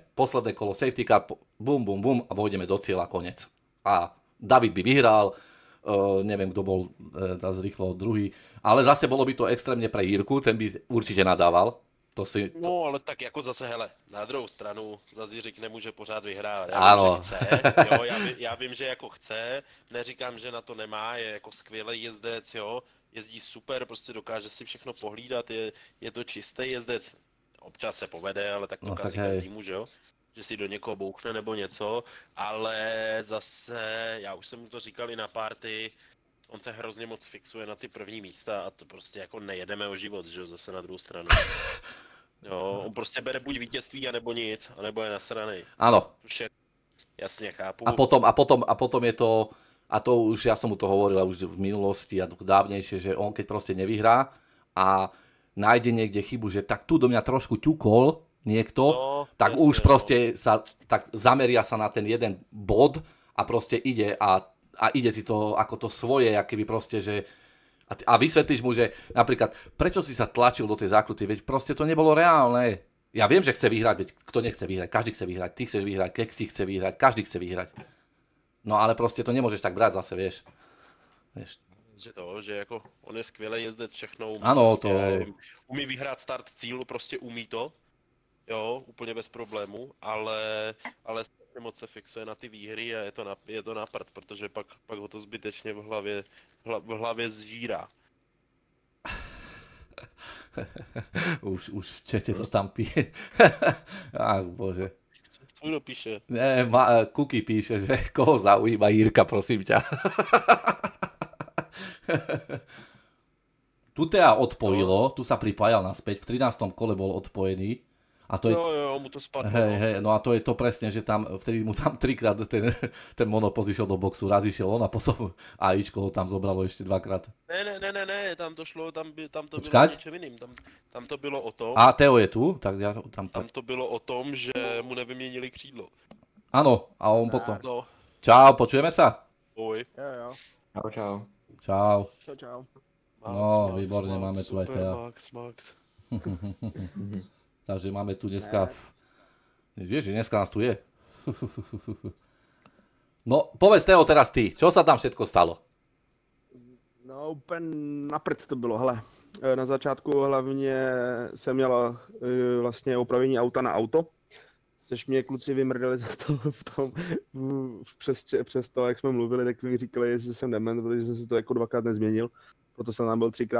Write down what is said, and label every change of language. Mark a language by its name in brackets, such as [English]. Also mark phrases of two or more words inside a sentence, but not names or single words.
[Slovak] Posledné kolo [English] safety car, [Slovak] bum, bum, bum a vojdeme do cieľa, konec. A David by vyhral, neviem, kto bol rýchlo druhý, ale zase bolo by to extrémne pre Jirku, ten by určite nadával. No, [Czech] ale tak jako zase, hele, na druhou stranu, zase Jiřik nemůže pořád vyhrát. Já vím, že jako chce, neříkám, že na to nemá, je jako skvělý jezdec, jo, jezdí super, prostě dokáže si všechno pohlídat, je to čistý jezdec, občas se povede, ale tak to asi každému, že jo, že si do někoho bouchne nebo něco, ale zase, já už jsem mu to říkal i na party, on se hrozně moc fixuje na ty první místa a to prostě jako nejedeme o život, že jo, zase na druhou stranu. Jo, on prostě bere buď vítězství, anebo nic, anebo je nasranej. [Slovak] Áno. [Czech] Už je, jasně, chápu. [Slovak] A potom je to, a to už ja som mu to hovoril už v minulosti a dávnejšie, že on keď proste nevyhrá a nájde niekde chybu, že tak tu do mňa trošku ťukol niekto, tak jasne, už proste sa, tak zameria sa na ten jeden bod a proste ide a ide si to ako to svoje, akýby proste, že A vysvetlíš mu, že napríklad, prečo si sa tlačil do tej zákruty, veď proste to nebolo reálne. Ja viem, že chce vyhrať, veď kto nechce vyhrať, každý chce vyhrať, ty chceš vyhrať, Keksy chce vyhrať, každý chce vyhrať. No ale proste to nemôžeš tak brať zase, vieš. [Czech] Že jako on je skvělý jezdec, všechno umí, ano, prostě, to... umí vyhrát start cílu, prostě umí to, jo, úplně bez problému, ale strašně moc se fixuje na ty výhry a je to na prd, protože pak ho to zbytečně v hlavě zžírá. [Slovak] už v čete to tam pije. Ach, bože. [Czech] Co kdo píše? Ne, [Slovak] Kuky píše, že koho zaujíma Jirka, prosím ťa. Tu teda odpojilo, tu sa pripájal naspäť, v 13. kole bol odpojený. A to je... Jo, mu to spadlo. Hej, no a to je to presne, že tam, vtedy mu tam 3-krát ten monopoz išiel do boxu, raz išiel on a potom AIčko ho tam zobralo ešte 2-krát. [Czech] Ne, tam to šlo, tam to [Slovak] Počkať? [Czech] bylo o něčem jiným, tam to bylo o tom... [Slovak] A Teo je tu, tak ja tam... [Czech] Tam to bylo o tom, že mu nevyměnili křídlo. [Slovak] Áno, a on potom... No, Čau, počujeme sa? oj. Jo. Čau. Čau. Čau. No, výborne, máme tu aj Tea. Max. Takže máme tu dneska... Vieš, že dneska nás tu je. No, povedz Teo teraz ty, čo sa tam všetko stalo? [Czech] No úplně na prd to bylo, hele. Na začátku hlavně jsem měl vlastně opravění auta na auto, což mě kluci vymrdali přes to, jak jsme mluvili, tak mi říkali, jestli jsem dement, protože jsem si to jako 2krát nezměnil, proto jsem tam byl 3krát.